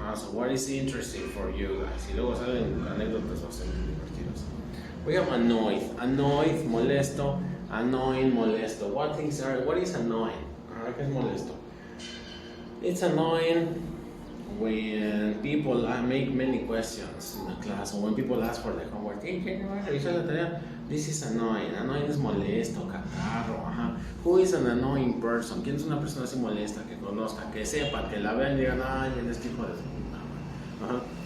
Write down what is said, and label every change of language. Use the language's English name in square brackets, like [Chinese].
[English] So what is interesting for you guys? [Spanish] Y luego salen anécdotas bastante divertidas. [English] We have annoyed, molesto, annoying, molesto. What is annoying? [Spanish] ¿Qué es molesto? [English] It's annoying when people make many questions in the class, or when people ask for the homework. This is annoying. Annoying [Spanish] es molesto, catarro. [English] Who is an annoying person? [Spanish] ¿Quién es una persona así molesta, que conozca, que sepa, que la vean y digan, este hijo de su puta madre?